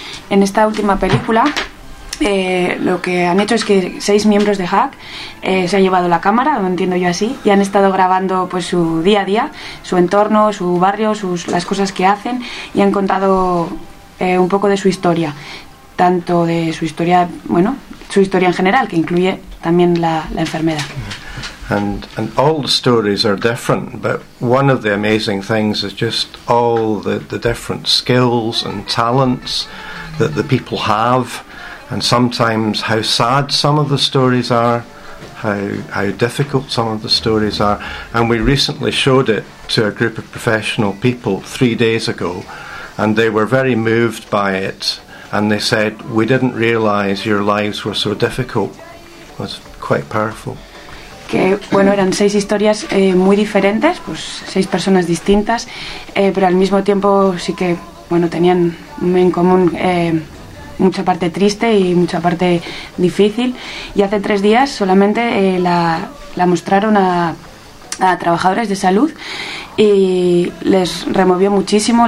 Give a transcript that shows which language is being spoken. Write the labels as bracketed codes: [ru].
[es] En esta última película, lo que han hecho es que seis miembros de HUG se han llevado la cámara, lo entiendo yo así, y han estado grabando pues su día a día, su entorno, su barrio, sus las cosas que hacen, y han contado un poco de su historia, tanto de su historia, bueno, su historia en general, que incluye también la enfermedad. [en] And all the stories are different, but one of the amazing things is just all the different skills and talents that the people have, and sometimes how sad some of the stories are, how difficult some of the stories are. And we recently showed it to a group of professional people 3 days ago, and they were very moved by it, and they said, "We didn't realize your lives were so difficult." It was quite powerful. [es] Que, bueno, eran seis historias muy diferentes, pues seis personas distintas, pero al mismo tiempo sí que, bueno, tenían en común mucha parte triste y mucha parte difícil. Y hace 3 días solamente la mostraron a trabajadores de salud y les removió muchísimo.